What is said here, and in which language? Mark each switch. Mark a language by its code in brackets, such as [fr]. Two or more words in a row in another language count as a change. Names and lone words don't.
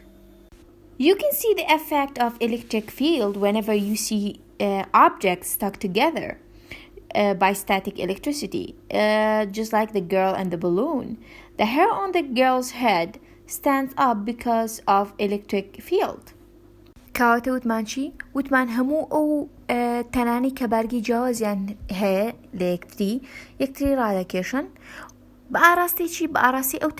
[en] You can see the effect of electric field whenever you see objects stuck together. By static electricity, just like the girl and the balloon. The hair on the girl's head stands up because of electric field. [ckb] کەواتە وتمان چی؟ وتمان هەموو ئەو تەنانی کە بەرگی جیاوازیان هەیە لە یەکتری ڕادەکێشن بە ئاراستێکی بە ئاراستی ئەو